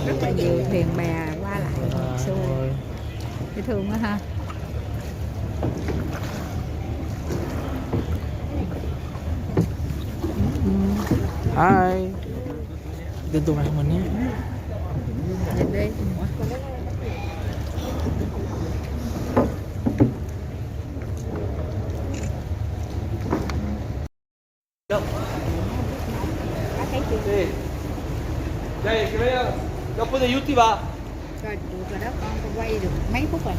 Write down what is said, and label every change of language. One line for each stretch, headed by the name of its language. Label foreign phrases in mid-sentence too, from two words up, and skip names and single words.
Vietnamese: rất là nhiều thuyền bè qua lại xưa. Dễ thương quá ha. Hi. Tên tụi bạn mình nhé. Nhìn đi.
Italian: Dai, che vai dopo degli ultimi va.
Vietnamese: Rồi đó con quay được mấy phút rồi.